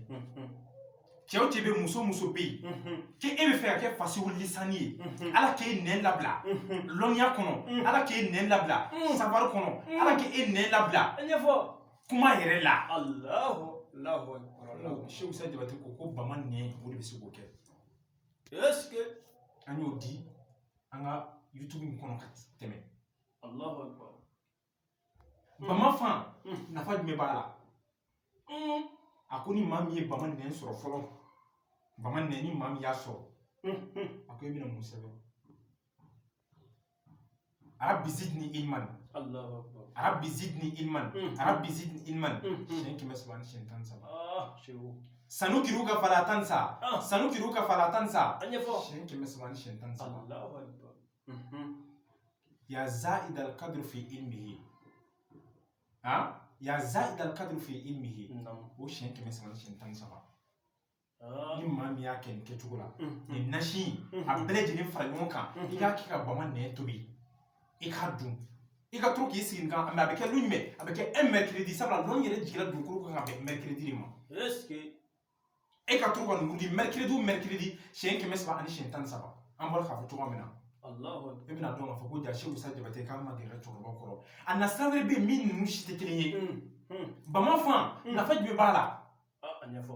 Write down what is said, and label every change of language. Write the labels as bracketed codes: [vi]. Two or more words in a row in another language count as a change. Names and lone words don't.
[bm] Cɛ o cɛ bɛ muso bɛ yen k'e bɛ fɛ ka kɛ fasiw lisani ye ala k'e nɛn labila lɔnniya kɔnɔ ala k'e nɛn labila savari kɔnɔ ala k'e nɛn labila ɲɛfɔ kuma yɛrɛ la. [ar] الله أكبر. [bm] Sheikh Usa Jabate ko bama nɛn o de bɛ se k'o kɛ. [fr] Est-ce que [bm] an y'o di an ka YouTube in kɔnɔ ka tɛmɛ. [ar] الله أكبر. [bm] Bama fan nafa jumɛn b'a la. A ko ni maa min ye bama nɛn sɔrɔ fɔlɔ bama nɛn ni maa min y'a sɔrɔ a ko e bɛna mun sɛbɛn. [ar] رب زدني علما. الله أكبر. رب زدني علما. رب زدني علما. [bm] Siyɛn 300 ani siyɛn 17. Sanukiruka fala tansa. Sanukiruka fala tansa. An ɲɛfɔ. Siyɛn 300 ani siyɛn 17. [ar] الله أكبر. يا زائد القدر في علمه. يا زائد القدر في علمه. [bm] O siyɛn 300 ani siyɛn 17. Ni maa min y'a kɛ nin kɛcogo la nin nasi a bɛɛ lajɛlen fara ɲɔgɔn kan i k'a kɛ ka bama nɛn tobi i k'a dun i ka to k'i sigi nin kan mais a bɛ kɛ lu jumɛn a bɛ kɛ [fr] un mercredi [bm] sabula lɔn yɛrɛ jiginna dugukolo kan ka bɛn mercredi de ma. [fr] Est-ce que [bm] e ka to ka nin di mercredi o mercredi siyɛn 300 ani siyɛn 17 an bɔra k'a fɔ cogoya min na. [ar] الله أكبر. [bm] E bɛna dɔn k'a fɔ ko ja Sheikh Usa Jabate k'an ma gɛrɛ cɛkɔrɔba kɔrɔ a na sira wɛrɛ bɛ yen min ninnu si tɛ kelen ye. Bama fan nafa jumɛn b'a la. A ɲɛfɔ.